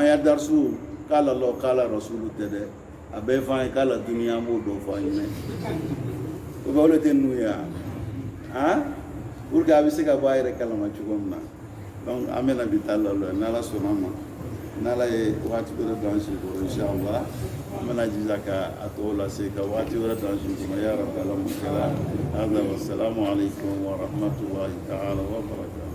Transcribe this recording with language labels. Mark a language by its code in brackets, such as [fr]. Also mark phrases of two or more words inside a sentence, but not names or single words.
[bm] y'a darsu k'ala lɔ k'ala rasulu tɛ dɛ a bɛɛ f'an ye k'ala duniya an b'o dɔn fɔ an ɲɛna o bɛ olu tɛ ninnu ye [fr] pour que [bm] a bɛ se ka bɔ a yɛrɛ kalama cogo min na donc an bɛna bi taa lalɔ n'ala sɔnna ma n'ala ye waati wɛrɛ don an si kɔrɔ inshallah an bɛna jija ka a tɔw lase ka waati wɛrɛ don an si kɔrɔ [ar] يا ربي [bm] ala mun kɛra hada [ar] والسلام عليكم ورحمة الله تعالى وبركاته